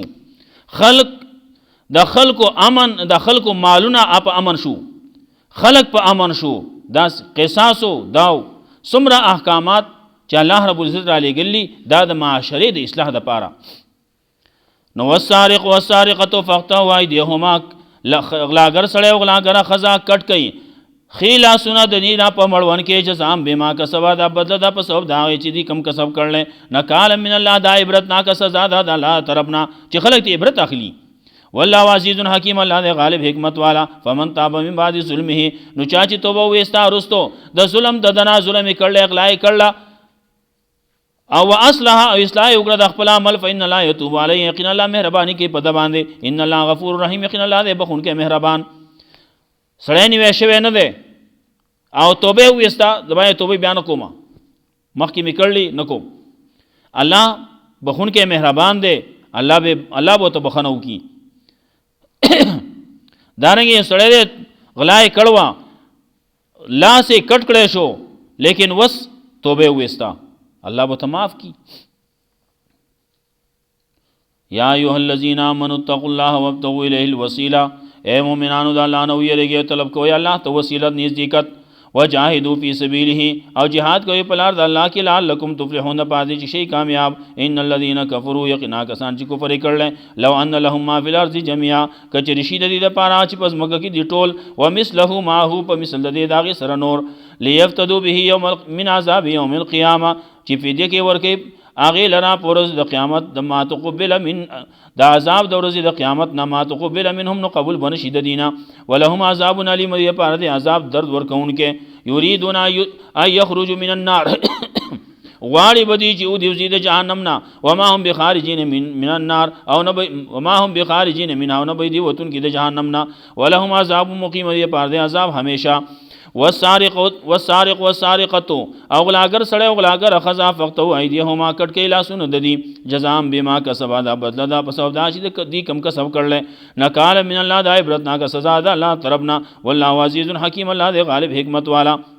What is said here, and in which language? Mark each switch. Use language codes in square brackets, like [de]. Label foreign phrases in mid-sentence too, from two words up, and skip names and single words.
[ps] خلق د خلکو امن، د خلکو مالونه په امن شو، خلق په امن شو، دا قصاصو داو څومره احکامات چې [ar] الله رب العزت [ps] را لېږلي دا د معاشرې د اصلاح دپاره. نو [ar] والسارق والسارقة فاقطعوا أيديهما [ps] غلاګر سړی او غلاګره ښځه کټ کوي ښي لاسونه د دې نه په مړوند کې [ar] جزام بما کسبه [ps] دا بدله ده په سبب د هغې چې دي کم کسب کړلی [ar] نکالا من الله [ps] دا عبرتناکه سزا ده د الله طرف نه چې خلک ته عبرت اخلي. [ar] والله عزیز حکیم [ps] الله دی غالب حکمت والا. [ar] فمن تاب من بعد ظلمه [ps] نو چا چې توبه ویستا وروستو د ظلم د دنا ظلم یې کړلی اغلا یې کړله او اصلح او اصلاح وکړه د خپل عمل [ar] فإن الله يتوب علیه [ps] یقینا الله مهرباني کوي په ده باندې [ar] ان الله غفور رحیم [ps] یقینا الله دی بخونکی مهربان. سړی نیوی شوی نه دی او توبه یې وویسته د باندې توبه بیا نه کومه مخکې مې کړلي نه کوم. الله بخونکی مهربان دی الله به ته بخښنه وکړي. دارنګې سړی دی غلا یې کړوه لاس یې کټ کړی شو لیکن وس توبه یې وویسته الله به ته معاف کی. [ar] یا ایها الذین آمنوا اتقوا الله وابتغوا الیه الوسیلہ [ps] اے مومنانو د الله نه ویریږئ طلب کوئ الله ته وسیلت نزدېکت [ar] وجاهدوا فی سبیله [ps] او جهاد کوئ په لار د الله کې [ar] لعلکم تفلحون [ps] پادې چې شئ کامیاب. [ar] ان الذین کفروا [ps] یقینا کسان چې کفر یې کړلی [ar] لو ان لهم ما فی الارض جميعا [ps] کچرې شي د دې دپاره چې په ځمکه کې دي ټول [ar] ومثله معه [ps] په مثل د دې د هغې سره نور [ar] لیفتدوا به من عذاب یوم القیامه [ps] چې فدیه کې ورکوي هغې لره په ورځ د قیامت د [ar] ما تقبل من [ps] د عذاب د ورځې د قیامت نه [ar] ما تقبل منهم [ps] نو قبول به نه شي د دې نه [ar] ولهم عذاب علیم [ps] د دې لپاره د عذاب درد ورکوونکی [ar] یریدون ان یخرجوا من النار [ps] غواړي به دوی چې وځي د جهنم نه [ar] وما هم بخارجین من النار [ps] او نه [ar] وما هم بخارجین منها [ps] او نه به دوی وتونکي د جهنم نه [ar] ولهم عذاب مقیم [ps] د دې لپاره د عذاب همیشه. [ar] والسارق والسارقة [ps] او غلاګر سړی او غلاګر ښځه [ar] فقطعوا ایدیهما [ps] کټ کوي لاسونه د دې [ar] جزام بما کسبه [ps] دا بدله ده په سبب دا چې دوی کم کسب کړلی [ar] نکالا من الله [ps] دا عبرتناکه سزا ده الله طرف نه [ar] والله عزیز حکیم [ps] الله دی غالب حکمت والا.